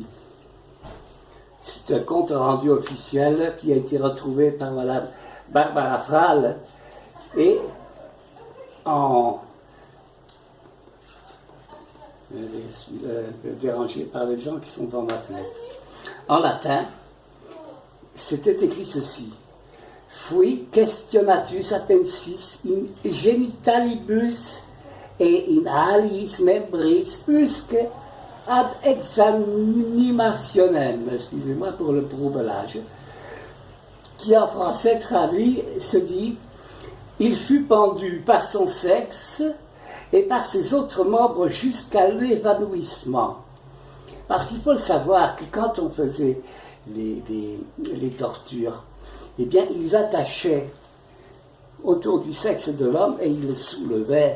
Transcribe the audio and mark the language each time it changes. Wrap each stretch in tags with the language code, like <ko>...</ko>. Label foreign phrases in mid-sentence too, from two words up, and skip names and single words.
<fr>C'est un compte rendu officiel qui a été retrouvé par Madame Barbara Frale et en je suis un peu dérangé par les gens qui sont devant ma fenêtre. En latin, c'était écrit ceci:</fr> <la>Fui questionatus apensis in genitalibus et in aliis membris usque ad exanimationem,</la> <fr>excusez-moi pour le broublage, qui en français traduit se dit: il fut pendu par son sexe et par ses autres membres jusqu'à l'évanouissement. Parce qu'il faut le savoir que quand on faisait les tortures, eh bien, ils attachaient autour du sexe de l'homme et ils le soulevaient.</fr>